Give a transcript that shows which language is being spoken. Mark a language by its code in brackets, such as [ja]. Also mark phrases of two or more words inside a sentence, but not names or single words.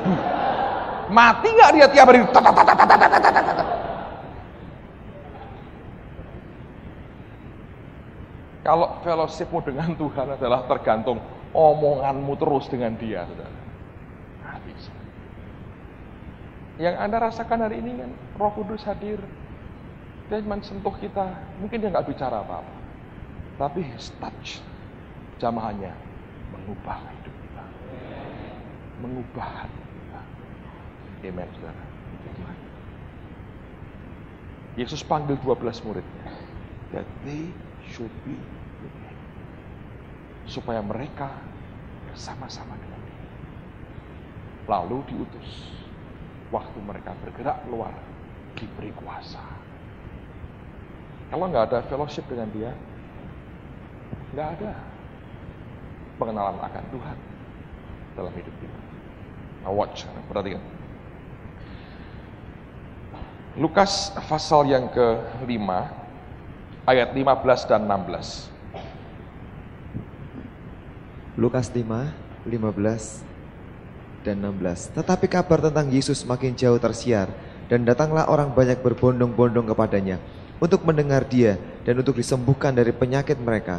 [id] Mati nggak dia tiap hari? Kalau fellowshipmu dengan Tuhan adalah tergantung omonganmu terus dengan dia, saudara. Habis. Yang Anda rasakan hari ini kan, Roh Kudus hadir. Dia mensentuh kita, mungkin dia nggak bicara apa-apa, tapi [en] his touch, [id] jamahannya mengubah hidup kita, mengubah hati kita. Amen, saudara. Yesus panggil 12 muridnya, [en] that they should be with him, [id] supaya mereka bersama-sama dengan dia. Lalu diutus, waktu mereka bergerak keluar, diberi kuasa. Kalau nggak ada fellowship dengan dia, nggak ada pengenalan akan Tuhan dalam hidup kita. [en] Now watch, [id] perhatikan. Lukas pasal yang ke-5, ayat 15 dan 16. Lukas 5, 15 dan 16. Tetapi kabar tentang Yesus makin jauh tersiar, dan datanglah orang banyak berbondong-bondong kepadanya, untuk mendengar dia dan untuk disembuhkan dari penyakit mereka.